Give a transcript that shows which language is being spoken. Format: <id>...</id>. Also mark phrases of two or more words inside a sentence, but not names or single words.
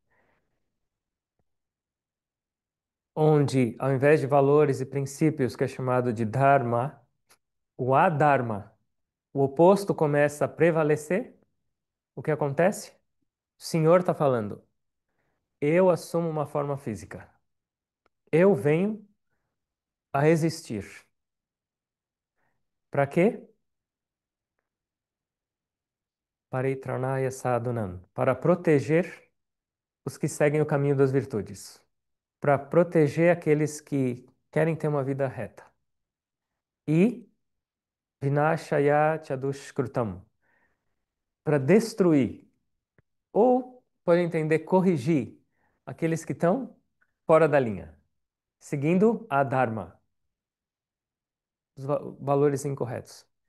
<pt>onde, ao invés de valores e princípios, que é chamado de Dharma, o Adharma, o oposto começa a prevalecer, o que acontece? O Senhor está falando, eu assumo uma forma física. Eu venho a existir. Para quê?</pt> <sa>Paritranaya sadhanam.</sa> <pt>Para proteger os que seguem o caminho das virtudes. Para proteger aqueles que querem ter uma vida reta. E</pt> <sa>vinashaya chadushkrutam.</sa> <pt>Para destruir, ou, pode entender, corrigir aqueles que estão fora da linha, seguindo a Dharma, os valores incorretos.</pt>